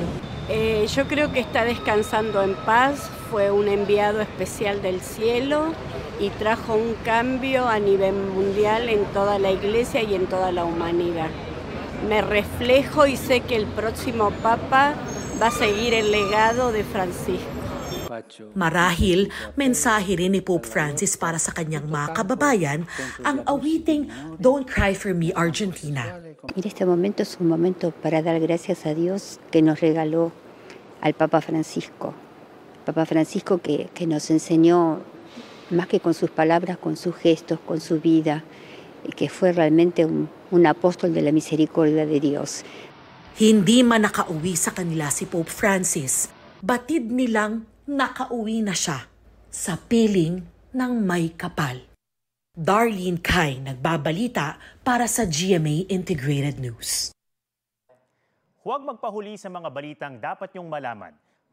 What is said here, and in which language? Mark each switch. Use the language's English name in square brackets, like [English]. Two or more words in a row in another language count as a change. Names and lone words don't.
[Spanish] Yo creo que está descansando en paz, fue un enviado especial del cielo y trajo un cambio a nivel mundial en toda la iglesia y en toda la humanidad. Me reflejo y sé que el próximo Papa va a seguir el legado de Francisco. [Filipino] Marahil, mensahe rin ni Pope Francis para sa kanyang mga kababayan ang awiting Don't Cry for Me Argentina. [Spanish] Este momento es un momento para dar gracias a Dios que nos regaló al Papa Francisco. Papa Francisco que nos enseñó, más que con sus palabras, con sus gestos, con su vida, y que fue realmente un apóstol de la misericordia de Dios. [Filipino] Hindi man nakauwi sa kanila si Pope Francis, batid nilang nakauwi na siya sa piling ng may kapal. Darlene Cai, nagbabalita para sa GMA Integrated News. Huwag magpahuli sa mga balitang dapat niyong malaman.